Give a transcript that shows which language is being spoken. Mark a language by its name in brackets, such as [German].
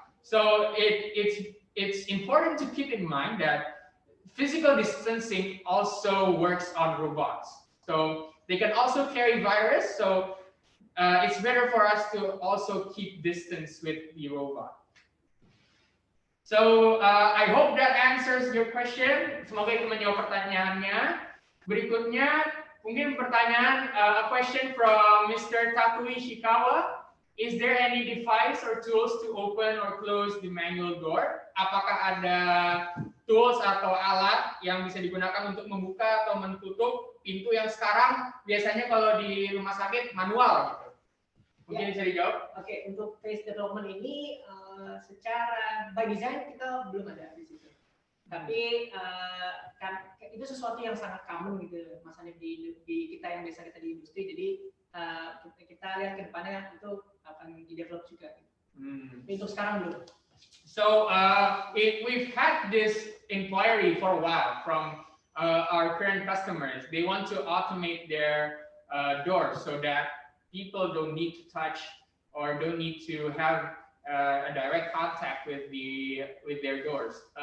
[English] So it's important to keep in mind that physical distancing also works on robots. So they can also carry virus. So it's better for us to also keep distance with the robot. So I hope that answers your question. [Indonesian] Semoga itu menjawab pertanyaannya. [English] Berikutnya mungkin pertanyaan, a question from Mr. Takui Shikawa. Is there any device or tools to open or close the manual door? [Indonesian] Apakah ada tools atau alat yang bisa digunakan untuk membuka atau menutup pintu yang sekarang biasanya kalau di rumah sakit manual gitu? Mungkin bisa dijawab. Oke, untuk phase development ini secara by design kita belum ada di situ. Tapi kan itu sesuatu yang sangat common gitu, Mas Hanif di kita yang biasa kita di industri. Jadi kita lihat ke depannya itu akan di-develop juga. Untuk sekarang belum. [English] So we've had this inquiry for a while from our current customers. They want to automate their doors so that people don't need to touch or don't need to have a direct contact with their doors.